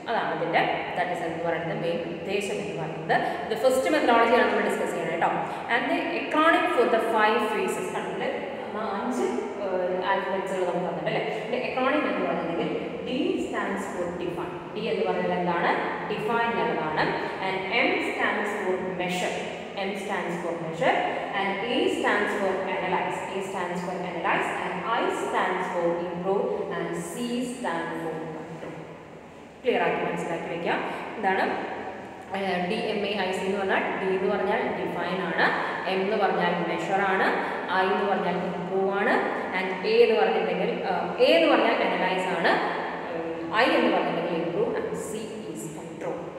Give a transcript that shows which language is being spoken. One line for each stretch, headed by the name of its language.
Malayalam: അതാണ് ഇതിൻ്റെ that is എന്ന് പറയുന്നത് മെയിൻ ഉദ്ദേശം എന്ന് പറയുന്നത്. ഇത് ഫസ്റ്റ് മെത്തഡോളജിയാണ് നമ്മൾ ഡിസ്കസ് ചെയ്യുന്നത് കേട്ടോ.
English: and the economic four the 5 phases
Malayalam: കണ്ടിട്ട് 5 ആൽഫബറ്റ്സുകൾ നമുക്ക് തന്നിട്ട് അല്ലേ. ഇതിൻ്റെ എക്കണോമിക് എന്ന് പറയുന്നത്
English: D stands for define.
Malayalam: D എന്ന് പറഞ്ഞാൽ എന്താണ്? ഡിഫൈൻ എന്നതാണ്.
English: And M stands for measure. M stands for measure and A stands for analyze. A stands for analyze and I stands for improve and C stands for control.
Malayalam: Clear ആക്കി മനസ്സിലാക്കി വയ്ക്കുക. എന്താണ് DMAIC എന്ന് പറഞ്ഞാൽ? D എന്ന് പറഞ്ഞാൽ define ആണ്, M എന്ന് പറഞ്ഞാൽ മെഷർ ആണ്, I എന്ന് പറഞ്ഞാൽ ഇംപ്രൂവ് ആണ് ആൻഡ് A എന്ന് പറഞ്ഞിട്ടുണ്ടെങ്കിൽ അനലൈസ് ആണ്, I എന്ന് പറഞ്ഞിട്ടുണ്ടെങ്കിൽ improve and C is control.